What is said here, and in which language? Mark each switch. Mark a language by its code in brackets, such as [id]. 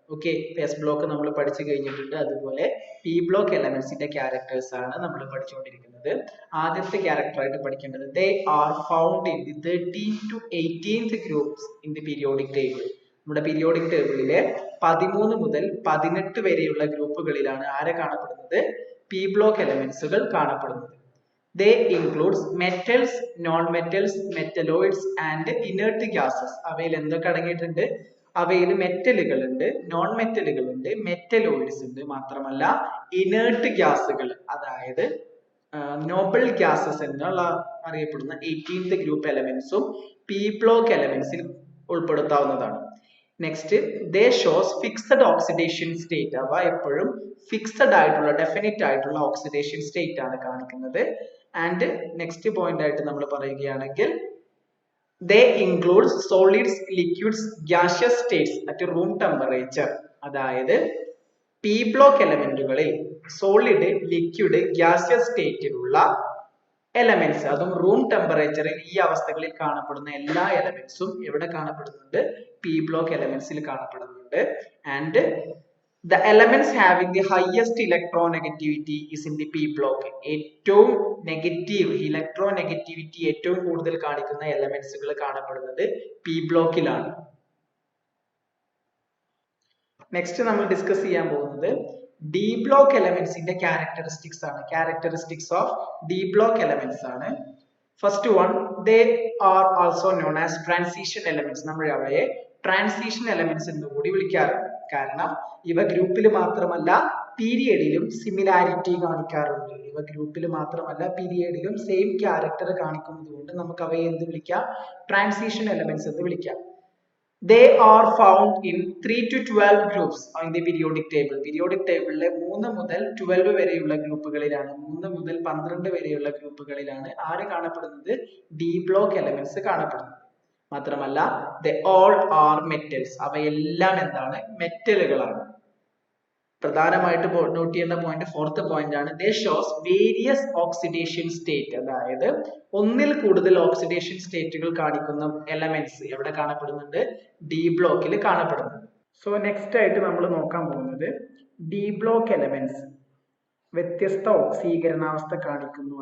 [ml] Okay, S block നമ്മൾ പഠിച്ചു കഴിഞ്ഞിട്ടുണ്ട്. അതുപോലെ പി ബ്ലോക്ക് എലമെന്റ്സിന്റെ ക്യാരക്ടേഴ്സ് ആണ് നമ്മൾ പഠിച്ചുകൊണ്ടിരിക്കുന്നത്. ആദ്യത്തെ ക്യാരക്ടർ ആയിട്ട് പഠിക്കേണ്ടത് [en] They are found in the 13th to 18th groups in the periodic table. [ml] നമ്മുടെ പീരിയോഡിക് ടേബിളിലെ 13 മുതൽ 18 വരെയുള്ള ഗ്രൂപ്പുകളിലാണ് ആരെ കാണപ്പെടുന്നത്? പി ബ്ലോക്ക് എലമെന്റ്സുകൾ കാണപ്പെടുന്നത്. [en] They includes metals, non-metals, metalloids and inert gases. [ml] അവയിൽ എന്തൊക്കെ അടങ്ങിയിട്ടുണ്ട്? അവയിൽ മെറ്റലുകൾ ഉണ്ട്, നോൺ മെറ്റലുകൾ ഉണ്ട്, മെറ്റലോയിഡ്സ് ഉണ്ട്. മാത്രമല്ല ഇനേർട്ട് ഗ്യാസുകൾ, അതായത് നോബിൾ ഗ്യാസസ് എന്നുള്ള അറിയപ്പെടുന്ന 18th group എലമെന്റ്സും P block എലമെന്റ്സിൽ ഉൾപ്പെടുത്താവുന്നതാണ്. [en] Next, they shows fixed oxidation state. [ml] അവ എപ്പോഴും ഫിക്സഡ് ആയിട്ടുള്ള, ഡെഫിനിറ്റ് ആയിട്ടുള്ള ഓക്സിഡേഷൻ സ്റ്റേറ്റ് ആണ് കാണിക്കുന്നത്. [en] and next point [ml] ആയിട്ട് നമ്മൾ പറയുകയാണെങ്കിൽ [en] They includes solids, liquids, gaseous states at room temperature. [ml] അതായത് P block എലമെന്റുകളിൽ solid, liquid, gaseous സ്റ്റേറ്റിലുള്ള elements, അതും റൂം ടെമ്പറേച്ചറിൽ ഈ അവസ്ഥകളിൽ കാണപ്പെടുന്ന എല്ലാ എലമെന്റ്സും എവിടെ കാണപ്പെടുന്നുണ്ട്? പി ബ്ലോക്ക് എലമെന്റ്സിൽ കാണപ്പെടുന്നുണ്ട്. [en] And the elements having the highest electronegativity is in the p block. [ml] ഏറ്റവും നെഗറ്റീവ് ഇലക്ട്രോനെഗറ്റിവിറ്റി ഏറ്റവും കൂടുതൽ കാണിക്കുന്ന എലമെന്റ്സുകൾ കാണപ്പെടുന്നത് പി ബ്ലോക്കിലാണ്. നെക്സ്റ്റ് നമ്മൾ ഡിസ്കസ് ചെയ്യാൻ പോകുന്നത് ഡി ബ്ലോക്ക് എലമെന്റ്സിന്റെ ക്യാരക്ടറിസ്റ്റിക്സ് ആണ്. [en] Characteristics of d block elements ആണ്. First one, they are also known as transition elements. [ml] നമ്മൾ അവയെ ട്രാൻസിഷൻ എലമെന്റ്സ് എന്ന് കൂടി വിളിക്കാറുണ്ട്. കാരണം ഇവ ഗ്രൂപ്പിൽ മാത്രമല്ല പീരിയഡിലും സിമിലാരിറ്റി കാണിക്കാറുണ്ട്. ഇവ ഗ്രൂപ്പിൽ മാത്രമല്ല പീരിയഡിലും സെയിം ക്യാരക്ടർ കാണിക്കുന്നത് കൊണ്ട് നമുക്ക് അവയെ എന്ത് വിളിക്കാം? ട്രാൻസിഷൻ എലമെന്റ്സ് എന്ന് വിളിക്കാം. [en] They are found in 3 to 12 groups in the periodic table. [ml] Periodic table 3 മുതൽ 12 വരെയുള്ള ഗ്രൂപ്പുകളിലാണ്, 3 മുതൽ 12 വരെയുള്ള ഗ്രൂപ്പുകളിലാണ് ആര് കാണപ്പെടുന്നത്? ഡി ബ്ലോക്ക് എലമെന്റ്സ് കാണപ്പെടുന്നത്. മാത്രമല്ല [en] they all are metals. [ml] അവയെല്ലാം എന്താണ്? മെറ്റലുകളാണ്. പ്രധാനമായിട്ട് നോട്ട് ചെയ്യുന്ന പോയിന്റ് ഫോർത്ത് പോയിന്റ് ആണ്. [en] They shows various oxidation state. [ml] അതായത് ഒന്നിൽ കൂടുതൽ ഓക്സിഡേഷൻ സ്റ്റേറ്റുകൾ കാണിക്കുന്ന എലമെന്റ്സ് എവിടെ കാണപ്പെടുന്നുണ്ട്? ഡി ബ്ലോക്കിൽ കാണപ്പെടുന്നുണ്ട്. സോ നെക്സ്റ്റ് ആയിട്ട് നമ്മൾ നോക്കാൻ പോകുന്നത് ഡി ബ്ലോക്ക് എലമെന്റ്സ് വ്യത്യസ്ത ഓക്സീകരണാവസ്ഥ കാണിക്കുന്നു.